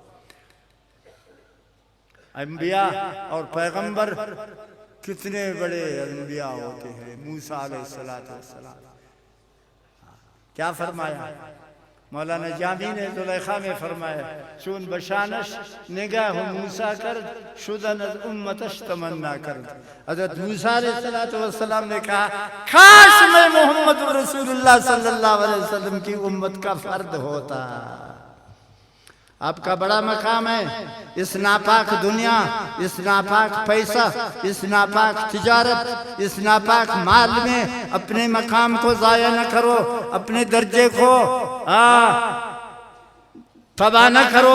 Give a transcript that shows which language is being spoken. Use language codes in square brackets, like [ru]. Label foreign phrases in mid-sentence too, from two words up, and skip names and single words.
[ur] انبیاء اور پیغمبر کتنے بڑے انبیاء ہوتے ہیں. موسیٰ [ar] علیہ السلام [ur] کیا فرمایا؟ مولانا جامی نے زلیخا میں فرمایا [fa] چون بشانش نگاہ موسیٰ کرد شدن از امتش تمنا کرد. [ur] حضرت موسیٰ [ar] علیہ السلام [ur] نے کہا کاش میں محمد رسول اللہ [ar] صلی اللہ علیہ وسلم [ur] کی امت کا فرد ہوتا. آپ کا بڑا مقام ہے. اس ناپاک دنیا، اس ناپاک پیسہ، اس ناپاک تجارت، اس ناپاک مال میں اپنے مقام کو ضائع نہ کرو، اپنے درجے کو تباہ نہ کرو.